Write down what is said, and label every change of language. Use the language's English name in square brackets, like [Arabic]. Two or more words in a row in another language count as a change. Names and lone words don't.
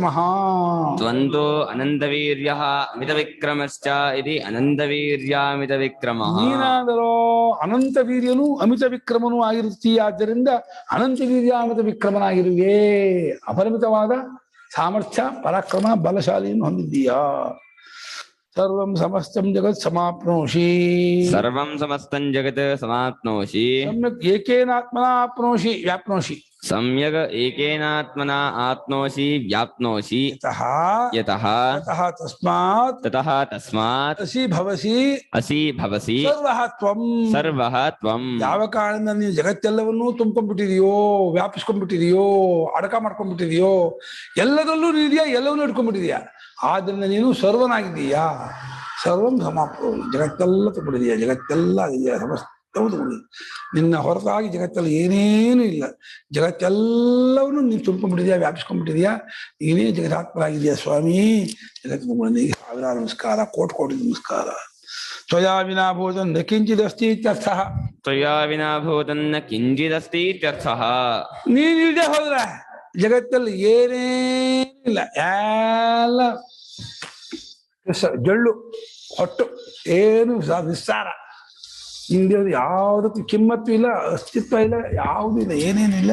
[Sanskrit] ತ್ವಂತು ಅನಂತ ವೀರ್ಯ ಅಮಿತ ವಿಕ್ರಮಶ್ಚ ಇತಿ ಅನಂತ ವೀರ್ಯಾಮಿತ ವಿಕ್ರಮ. [Kannada] ನೀನಾದರೋ ಅನಂತ ವೀರ್ಯನು ಅಮಿತ ವಿಕ್ರಮನೂ ಆಗಿರುತ್ತೀಯ. ಆದ್ದರಿಂದ ಅನಂತ ವೀರ್ಯ ಅಮಿತ ವಿಕ್ರಮನಾಗಿರುವೆ. ಅಪರಿಮಿತವಾದ ಸಾಮರ್ಥ್ಯ, ಪರಾಕ್ರಮ, ಬಲಶಾಲಿಯನ್ನು ಹೊಂದಿದ್ದೀಯಾ. [Sanskrit] ಸರ್ವಂ ಸಮಸ್ತಂ ಜಗತ್ ಸಮಾಪ್ನೋಷಿ. ಸರ್ವಂ ಸಮಸ್ತಂ ಜಗತ್ ಸಮಾಪ್ನೋಷಿ. ಸಮ್ಯಕ್ ಏಕೇನಾತ್ಮನ ಆಪ್ನೋಷಿ ವ್ಯಾಪ್ನೋಷಿ. ಸಮ್ಯಕ್ ಏಕೇನಾತ್ಮನ ಆಪ್ನೋಷಿ ವ್ಯಾಪ್ನೋಷಿ. ಯತಃ ತಸ್ಮಾತ್ ಅಸಿ ಭವಸಿ ಸರ್ವಃ ತ್ವಂ. [Kannada] ಯಾವ ಕಾರಣದಿಂದ ನೀವು ಜಗತ್ತೆಲ್ಲವನ್ನೂ ತುಂಬ್ಕೊಂಡ್ಬಿಟ್ಟಿದೆಯೋ, ವ್ಯಾಪಿಸ್ಕೊಂಡ್ಬಿಟ್ಟಿದೆಯೋ, ಅಡಕ ಮಾಡ್ಕೊಂಡ್ಬಿಟ್ಟಿದೆಯೋ, ಎಲ್ಲದರಲ್ಲೂ ನೀಡಿಯಾ, ಎಲ್ಲವನ್ನೂ ಇಟ್ಕೊಂಡ್ಬಿಟ್ಟಿದೀಯಾ. ಆದ್ರಿಂದ ನೀನು ಸರ್ವನಾಗಿದ್ದೀಯಾ. [Sanskrit] ಸರ್ವಂ ಸಮಾಪ್ರೋ, [Kannada] ಜಗತ್ತೆಲ್ಲ ತುಂಬಿಡಿದೆಯಾ, ಜಗತ್ತೆಲ್ಲ ಆಗಿದೆಯಾ, ಸಮಸ್ತವೂ ತುಂಬಿಡಿದೆ. ನಿನ್ನ ಹೊರತಾಗಿ ಜಗತ್ತಲ್ಲಿ ಏನೇನು ಇಲ್ಲ. ಜಗತ್ತೆಲ್ಲವನ್ನು ನೀನು ತುಂಬ್ಕೊಂಡ್ಬಿಟ್ಟಿದ್ಯಾ, ವ್ಯಾಪಿಸ್ಕೊಂಡ್ಬಿಟ್ಟಿದ್ಯಾ. ನೀನೇ ಜಗದಾತ್ಮರಾಗಿದೆಯಾ ಸ್ವಾಮಿ. ಜಗತ್ತಿಗೆ ಸಾವಿರಾರು ನಮಸ್ಕಾರ, ಕೋಟಿ ನಮಸ್ಕಾರ. [Sanskrit] ತ್ವಯಾ ವಿನಾ ಭೂತಂ ನ ಕಿಂಚಿದಸ್ತಿ ಇತ್ಯರ್ಥಃ. ತ್ವಯಾ ವಿನಾ ಭೂತಂ ನ ಕಿಂಚಿದಸ್ತಿ ಇತ್ಯರ್ಥಃ. [Kannada] ನೀನಿಲ್ಲದೆ ಹೋದ್ರೆ ಜಗತ್ತಲ್ಲಿ ಏನೇನಿಲ್ಲ, ಎಲ್ಲ ಜಳ್ಳು ಹೊಟ್ಟು, ಏನು ನಿಸ್ಸಾರ. ನಿಂಗೆ ಯಾವುದಕ್ಕೂ ಕಿಮ್ಮತ್ತು ಇಲ್ಲ, ಅಸ್ತಿತ್ವ ಇಲ್ಲ, ಯಾವುದೂ ಇಲ್ಲ, ಏನೇನಿಲ್ಲ.